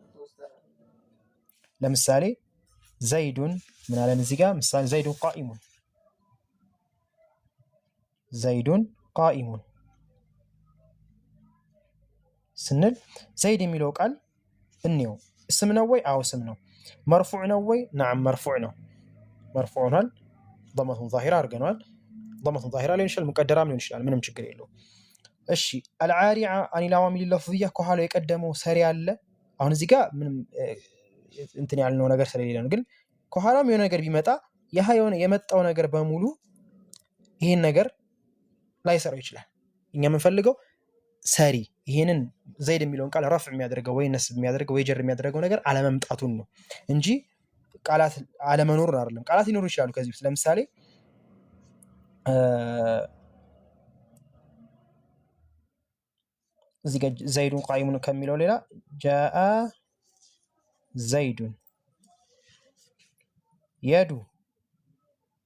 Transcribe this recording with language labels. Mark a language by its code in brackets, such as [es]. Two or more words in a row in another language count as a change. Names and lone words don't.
[am] ለምሳሌ ዘይዱን ምን አለን እዚህ ጋር ምሳሌ [ar] زيدٌ قائمٌ [am] ስንል ዘይድ የሚለው ቃል እንየው ስም ነው ወይ? አዎ ስም ነው። መርፉዕ ነው ወይ? نعم መርፉዕ ነው። መርፉዕ ሆኗል። [ar] ضمة ظاهرة [am] አድርገናል። [ar] ضمة ظاهرة [am] ሊሆን ይችላል ሙቀደራም ሊሆን ይችላል ምንም ችግር የለውም። እሺ አልዓሪ عن [ar] العوامل اللفظية [am] ከኋላው የቀደመው ሰሪ አለ። አሁን እዚህ ጋር ምንም እንትን ያልነው ነገር ስለሌለ ነው። ግን ከኋላም የሆነ ነገር ቢመጣ ያ የሆነ የመጣው ነገር በሙሉ ይሄን ነገር ላይሰራው ይችላል። እኛ የምንፈልገው ሰሪ ይሄንን ዘይድ የሚለውን ቃል ረፍዕ የሚያደርገው ወይ ነስብ የሚያደርገው ወይ ጀር የሚያደርገው ነገር አለመምጣቱን ነው እንጂ ቃላት አለመኖሩን አይደለም። ቃላት ሊኖሩ ይችላሉ ከዚህ ውስጥ ለምሳሌ እዚህ ጋር [ar] زيدٌ قائمٌ [am] ከሚለው ሌላ [ar] جاء زيدٌ [am] የዱ